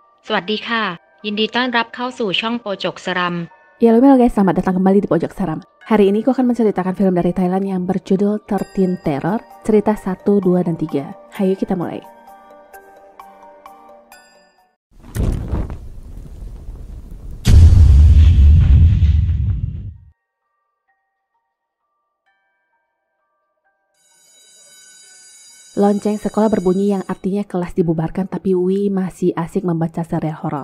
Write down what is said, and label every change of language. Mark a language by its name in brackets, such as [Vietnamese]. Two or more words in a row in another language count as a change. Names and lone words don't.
[Thai] สวัสดีค่ะยินดีต้อนรับเข้าสู่ช่องโปจกสรัม [Indonesian] Ya halo guys, selamat datang kembali di Pojok Seram. Hari ini aku akan menceritakan film dari Thailand yang berjudul 13 Terror, cerita 1, 2, dan 3. Hayo kita mulai. Lonceng sekolah berbunyi yang artinya kelas dibubarkan, tapi Wi masih asik membaca serial horor.